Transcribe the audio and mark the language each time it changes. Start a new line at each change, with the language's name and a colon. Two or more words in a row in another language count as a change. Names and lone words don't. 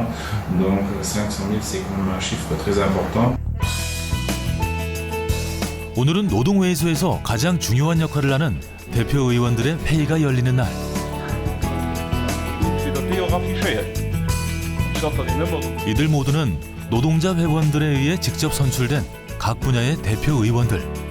French: Donc 500 000, c'est quand même un chiffre très important.
Korean: 오늘은 노동회의소에서 가장 중요한 역할을 하는 대표 의원들의 회의가 열리는 날. 이들 모두는 노동자 회원들에 의해 직접 선출된 각 분야의 대표 의원들.